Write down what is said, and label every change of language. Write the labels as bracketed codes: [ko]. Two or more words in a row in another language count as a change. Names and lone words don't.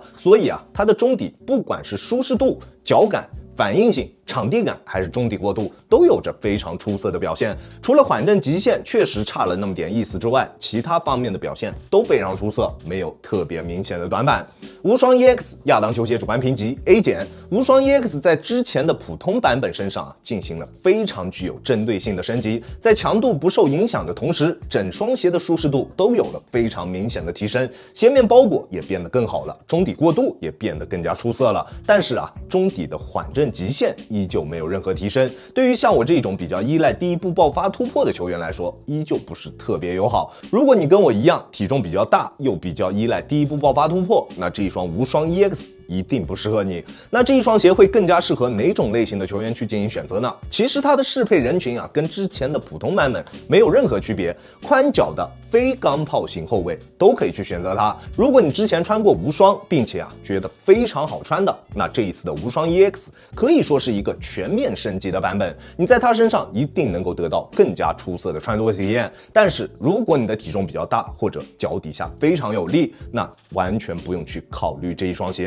[zh] 所以啊，它的中底不管是舒適度、腳感、反應性、場地感還是中底过渡，都有着非常出色的表現。除了缓震极限確實差了那麼點意思之外，其他方面的表現都非常出色，沒有特別明顯的短板。無雙 EX 亞當球鞋主觀評級 A 減。無雙 EX 在之前的普通版本身上進行了非常具有針對性的升級，在強度不受影響的同時，整雙鞋的舒適度都有了非常明顯的提升，鞋面包裹也变得更好了，中底过渡也变得更加出色了。但是啊，中底的缓震极限依舊沒有任何提升，对於像我這種比較依賴第一步爆發突破的球員來說，依舊不是特別友好。如果你跟我一樣，體重比較大，又比較依賴第一步爆發突破，那這一双无双 EX 一定不適合你。那這一双鞋會更加適合哪種類型的球員去進行選擇呢？其實它的適配人群啊，跟之前的普通版本沒有任何區別，寬腳的非鋼炮型後衛都可以去選擇它。如果你之前穿過無雙，並且覺得非常好穿的，那這一次的无雙 EX 可以說是一個全面升級的版本，你在它身上一定能夠得到更加出色的穿着體驗。但是如果你的體重比較大，或者腳底下非常有力，那完全不用去考慮這一双鞋。